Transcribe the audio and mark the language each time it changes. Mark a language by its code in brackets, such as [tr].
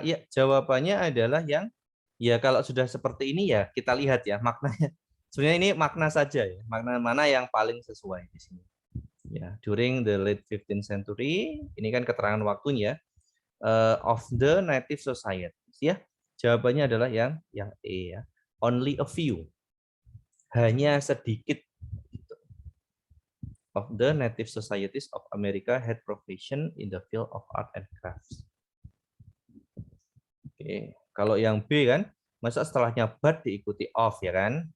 [id] Ya, jawabannya adalah yang ya kalau sudah seperti ini ya kita lihat ya maknanya. Sebenarnya ini makna saja ya. Makna mana yang paling sesuai di sini. Ya, [en] during the late 15th century, [id] ini kan keterangan waktunya [en] of the native society [id] ya. Jawabannya adalah yang E ya. [en] Only a few. [id] Hanya sedikit [en] of the native societies of America had profession in the field of art and crafts. [id] Oke, kalau yang B kan, masa setelahnya but diikuti of ya kan?